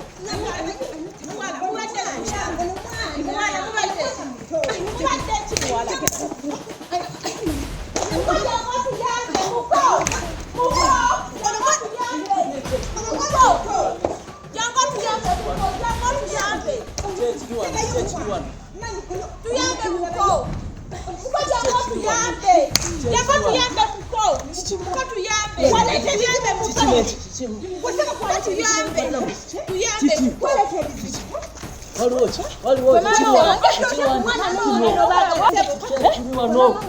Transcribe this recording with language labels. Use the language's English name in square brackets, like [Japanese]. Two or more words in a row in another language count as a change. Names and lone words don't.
[Ganda] Muwala mubadde ki? Muwala mubadde ki? Mubadde ki muwala? Muko! Muko! Muko! Muko! Jango tuyambe, jango tuyambe. [English] Stage one, stage one. [Ganda] Tuyambe kuko. Kuko jango tuyambe. Jango tuyambe kuko. Kuko tuyambe. Wale tuyambe kuko. Kuko tuyambe. Tuyambe. Waliwo ki? Waliwo ki? Kiri wano. Kiri wano. Kiri wano.